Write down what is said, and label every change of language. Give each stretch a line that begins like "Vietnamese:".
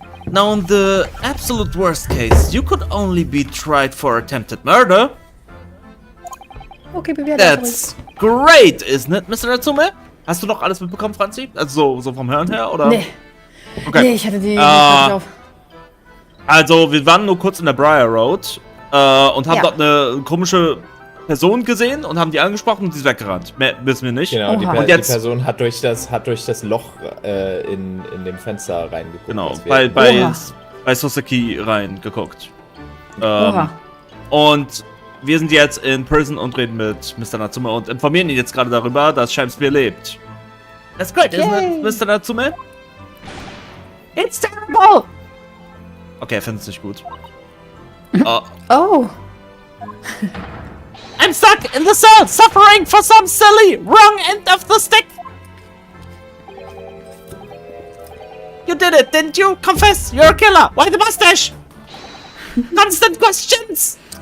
English: Now, in the absolute worst case, you could only be tried for attempted murder.
German: Okay, bewerte.
English: That's great, isn't it, Mr. Natsume?
German: Hast du noch alles mitbekommen, Franzi? Also so vom Hören her, oder? Nee. Okay. Nee, ich hatte die nicht auf. Also, wir waren nur kurz in der Briar Road und haben dort eine komische Person gesehen und haben die angesprochen und sie ist weggerannt. Mehr wissen wir nicht. Genau, die jetzt, Person hat durch das Loch in dem Fenster reingeguckt. Genau, bei Soseki reingeguckt. Und wir sind jetzt in Prison und reden mit Mr. Natsume und informieren ihn jetzt gerade darüber, dass Shamspear lebt.
English: That's great, isn't it, Mr. Natsume? It's terrible!
German: Okay, er findet es nicht gut.
English: Oh. I'm stuck in the cell, suffering for some silly, wrong end of the stick! You did it, didn't you? Confess, you're a killer! Why the mustache? Constant questions!